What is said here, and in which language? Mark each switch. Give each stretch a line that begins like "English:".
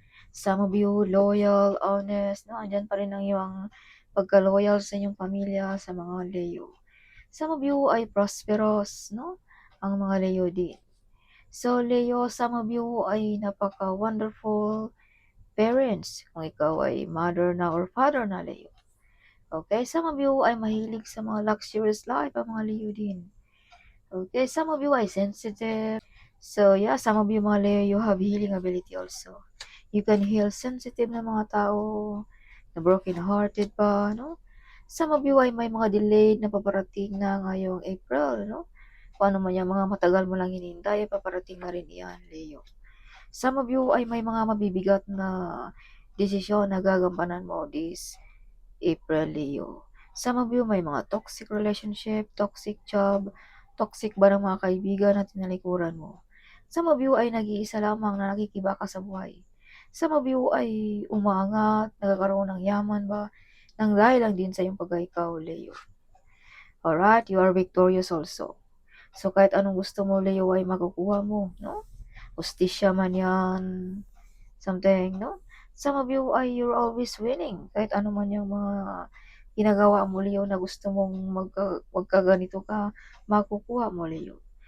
English: Some of you, loyal, honest, no?
Filipino: Andyan pa rin ang iyong pagka-loyal sa inyong pamilya, sa mga Leo.
English: Some of you
Filipino: ay prosperous, no? Ang mga Leo din.
English: So, Leo, some of you ay napaka-wonderful parents.
Filipino: Kung ikaw ay mother na or father na, Leo.
English: Okay, some of you
Filipino: ay mahilig sa mga luxurious life, ang mga Leo din.
English: Okay, some of you ay sensitive. So, yeah, some of you
Filipino: mga Leo,
English: you have healing ability also.
Filipino: You can heal sensitive na mga tao, na broken-hearted pa, no? Some of you ay may mga delayed na paparating na ngayong April, no? Kung ano man yung mga matagal mo lang hinihintay, paparating na rin yan, Leo. Some of you ay may mga mabibigat na desisyon na gagampanan mo this April, Leo. Some of you may mga toxic relationship, toxic job, toxic ba ng mga kaibigan na tinalikuran mo. Some of you ay nag-iisa lamang na nakikibaka sa buhay. Some of you ay umaangat, nagkakaroon ng yaman ba, nang dahil lang din sa iyong pagkaikaw, Leo.
English: Alright, you are victorious also.
Filipino: So kahit anong gusto mo, Leo, ay makukuha mo, no? Justisya man yan, something, no?
English: Some of you ay you're always winning.
Filipino: Kahit ano man yung mga ginagawa mo, Leo, na gusto mong magkaganito ka, makukuha mo, Leo.